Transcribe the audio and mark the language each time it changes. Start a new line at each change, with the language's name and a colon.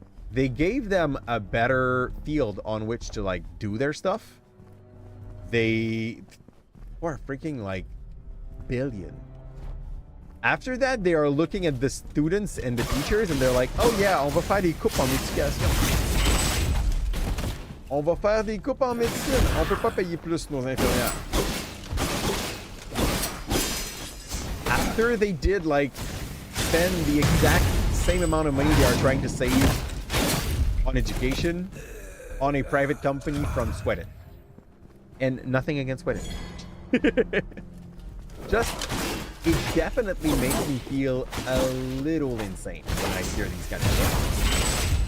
English: They gave them a better field on which to like do their stuff. They were freaking like billion. After that, they are looking at the students and the teachers and they're like, oh yeah,
French: on va faire des coupes en éducation. On va faire des coupes en médecine. On peut pas payer plus nos infirmières.
English: After they did like spend the exact same amount of money they are trying to save on education on a private company from Sweden. And nothing against Sweden. Just, it definitely makes me feel a little insane when I hear these kind of things.